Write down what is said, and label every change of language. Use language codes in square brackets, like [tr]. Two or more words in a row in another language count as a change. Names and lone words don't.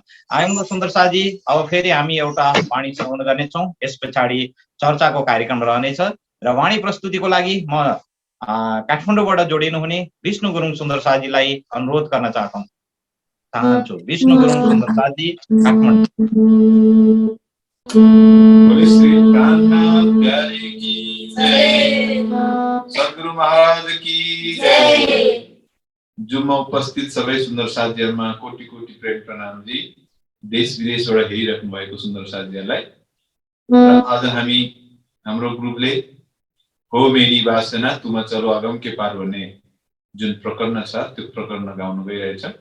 [ne] आयौँ सुन्दर साथजी, अब फेरि हामी एउटा वाणी श्रवण गर्नेछौँ। यस पछाडि चर्चाको कार्यक्रम रहनेछ र वाणी प्रस्तुतिको लागि म काठमाडौँबाट जोडिनुहुने विष्णु गुरुङ सुन्दर साथजीलाई अनुरोध गर्न चाहन्छु। विष्णु गुरुङ सुन्दर साथजी, काठमाडौँ। [hi] श्री प्राणनाथ प्यारे की जय, सद्गुरु महाराज की जय। [ne] जुमा उपस्थित सबै सुन्दर साथीहरुमा कोटि कोटि प्रेम प्रणाम जी। देश विदेशबाट हेरिराख्नु भएको सुन्दर साथीहरुलाई आज हामी हाम्रो ग्रुपले हो मेरी वासना तुमा चलो अगम के पार भन्ने जुन प्रकरण छ त्यो प्रकरण गाउन गइरहेछ।